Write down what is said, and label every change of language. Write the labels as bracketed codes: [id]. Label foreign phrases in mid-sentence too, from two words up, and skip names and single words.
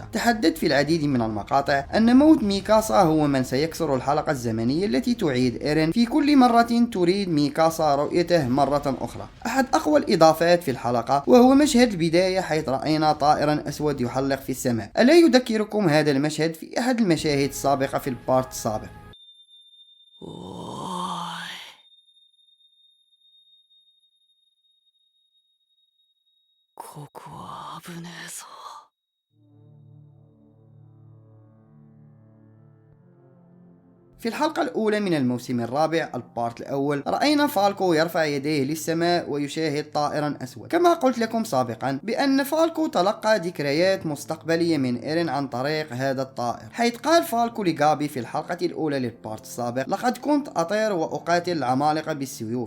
[ar] تحدثت في العديد من المقاطع أن موت ميكاسا هو من سيكسر الحلقة الزمنية التي تعيد إيرين في كل مرة تريد ميكاسا رؤيته مرة أخرى. أحد أقوى الإضافات في الحلقة وهو مشهد البداية، حيث رأينا طائرا أسود يحلق في السماء. ألا يذكركم هذا المشهد في أحد المشاهد السابقة في البارت السابق؟ [ja] おーい。ここは危ねえぞ。 [ar] في الحلقة الأولى من الموسم الرابع البارت الأول رأينا فالكو يرفع يديه للسماء ويشاهد طائرا أسود. كما قلت لكم سابقا بأن فالكو تلقى ذكريات مستقبلية من إيرين عن طريق هذا الطائر، حيث قال فالكو لغابي في الحلقة الأولى للبارت السابق: لقد كنت أطير وأقاتل العمالقة بالسيوف.